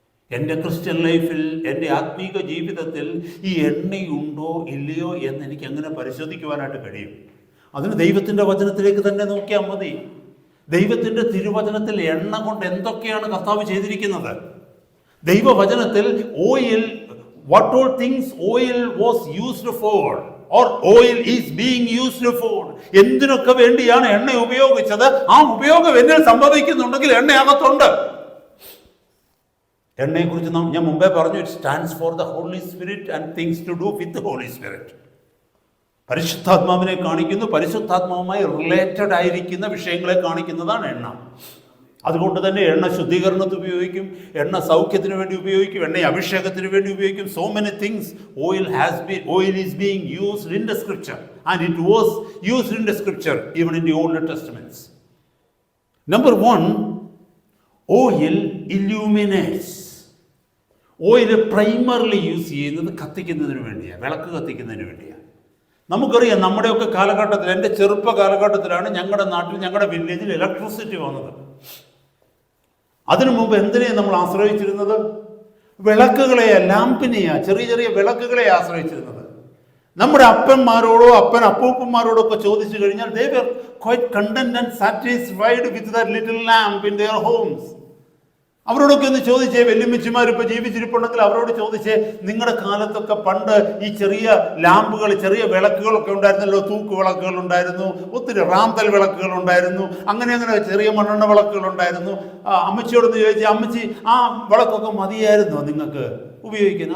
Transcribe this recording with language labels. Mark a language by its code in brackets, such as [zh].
[ml] എൻ്റെ ക്രിസ്ത്യൻ ലൈഫിൽ, എൻ്റെ ആത്മീക ജീവിതത്തിൽ ഈ എണ്ണയുണ്ടോ ഇല്ലയോ എന്ന് എനിക്ക് എങ്ങനെ പരിശോധിക്കുവാനായിട്ട് കഴിയും? അതിന് ദൈവത്തിൻ്റെ വചനത്തിലേക്ക് തന്നെ നോക്കിയാൽ മതി. ദൈവത്തിൻ്റെ തിരുവചനത്തിൽ എണ്ണ കൊണ്ട് എന്തൊക്കെയാണ് കർത്താവ് ചെയ്തിരിക്കുന്നത്? ദൈവവചനത്തിൽ oil, [en] what all things oil was used for [ml] or oil is being used for, എന്തിനൊക്കെ വേണ്ടിയാണ് എണ്ണ ഉപയോഗിച്ചത്, ആ ഉപയോഗം എന്നിൽ സംഭവിക്കുന്നുണ്ടെങ്കിൽ എണ്ണ അകത്തുണ്ട്. എണ്ണയെക്കുറിച്ച് ഞാൻ മുമ്പേ പറഞ്ഞു, [en] It stands for the Holy Spirit and things to do with Holy Spirit. [ml] പരിശുദ്ധാത്മാവിനെ കാണിക്കുന്നു, പരിശുദ്ധാത്മാവുമായി റിലേറ്റഡ് ആയിരിക്കുന്ന വിഷയങ്ങളെ കാണിക്കുന്നതാണ് എണ്ണ. അതുകൊണ്ട് തന്നെ എണ്ണ ശുദ്ധീകരണത്തിന് ഉപയോഗിക്കും, എണ്ണ സൗഖ്യത്തിന് വേണ്ടി ഉപയോഗിക്കും, എണ്ണ അഭിഷേകത്തിന് വേണ്ടി ഉപയോഗിക്കും. [en] So many things oil is being used in the scripture, and it was used in the scripture even in the Old Testaments. Number 1, oil illuminates. Oil primarily use [ml] ചെയ്യുന്നത് കത്തിക്കുന്നതിന് വേണ്ടിയാണ്, വിളക്ക് കത്തിക്കുന്നതിന് വേണ്ടിയാണ്. നമുക്കറിയാം, നമ്മുടെയൊക്കെ കാലഘട്ടത്തിൽ, എൻ്റെ ചെറുപ്പ കാലഘട്ടത്തിലാണ് ഞങ്ങളുടെ നാട്ടിൽ, ഞങ്ങളുടെ വില്ലേജിൽ ഇലക്ട്രിസിറ്റി വന്നത്. അതിനു മുമ്പ് എന്തിനെയാണ് നമ്മൾ ആശ്രയിച്ചിരുന്നത്? വിളക്കുകളെയാ, ലാമ്പിനെയാ, ചെറിയ ചെറിയ വിളക്കുകളെ ആശ്രയിച്ചിരുന്നത്. നമ്മുടെ അപ്പന്മാരോടോ അപ്പൂപ്പന്മാരോടോ ഒക്കെ ചോദിച്ചു കഴിഞ്ഞാൽ [en] they were quite content and satisfied with that little lamp in their homes. [ml] അവരോടൊക്കെ ഒന്ന് ചോദിച്ചേ, വല്യമ്മച്ചിമാർ ഇപ്പോൾ ജീവിച്ചിരിപ്പുണ്ടെങ്കിൽ അവരോട് ചോദിച്ചേ, നിങ്ങളുടെ കാലത്തൊക്കെ പണ്ട് ഈ ചെറിയ ലാമ്പുകൾ, ചെറിയ വിളക്കുകളൊക്കെ ഉണ്ടായിരുന്നല്ലോ. തൂക്ക് വിളക്കുകൾ ഉണ്ടായിരുന്നു, ഒത്തിരി റാന്തൽ വിളക്കുകൾ ഉണ്ടായിരുന്നു, അങ്ങനെ ചെറിയ മണ്ണെണ്ണ വിളക്കുകൾ ഉണ്ടായിരുന്നു. അമ്മച്ചിയോടൊന്ന് ചോദിച്ചാൽ, അമ്മച്ചി ആ വിളക്കൊക്കെ മതിയായിരുന്നോ നിങ്ങൾക്ക് ഉപയോഗിക്കാൻ?